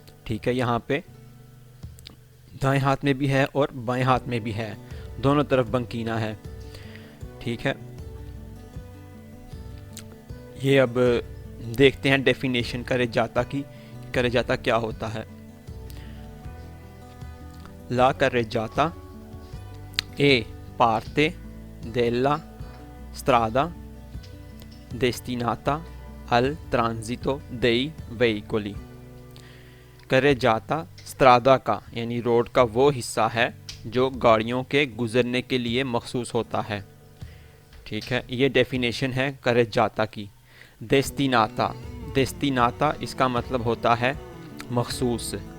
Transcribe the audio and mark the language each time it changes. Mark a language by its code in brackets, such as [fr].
[hi] ठीक है, यहाँ पे दाएं हाथ में भी है और बाएं हाथ में भी है, दोनों तरफ बंकीना है। ठीक है, ये अब देखते हैं डेफिनेशन करे जाता की। करे जाता क्या होता है। [it] ला करे जाता ए parte della strada destinata al transito dei veicoli। [hi] करे जाता स्त्रादा का यानी रोड का वो हिस्सा है जो गाड़ियों के गुजरने के लिए मखसूस होता है। ठीक है, ये डेफिनेशन है करे जाता की। डेस्टिनाता, डेस्टिनाता इसका मतलब होता है मखसूस।